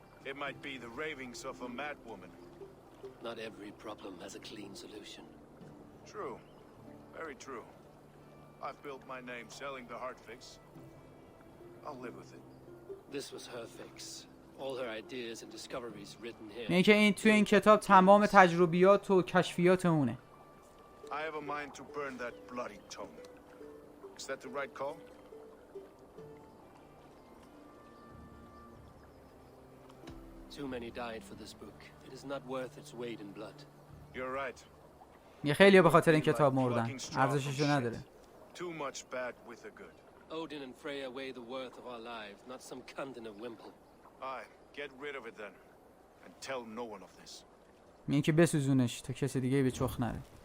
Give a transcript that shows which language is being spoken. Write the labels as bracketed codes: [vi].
[en] It might be the ravings of a mad woman. Not every problem has a clean solution. True. Very true. I've built my name selling the heart fix. I'll live with it. This was her fix. All her ideas and discoveries written here. [fa] میگه که این توی این کتاب تمام تجربیات و کشفیات اونه. [en] I have a mind to burn that bloody tome. Is that the right call? Too many died for this book. It is not worth its weight in blood. You're right. [fa] یه خیلی به خاطر این کتاب مردن. ارزششو نداره. [en] Too much bad with the good. Odin and Freya weigh the worth of our lives, not some cunt in a wimple. Aye, get rid of it then. And tell no one of this. [fa] میگه که بسوزونش تا کسی دیگه به چخ نره.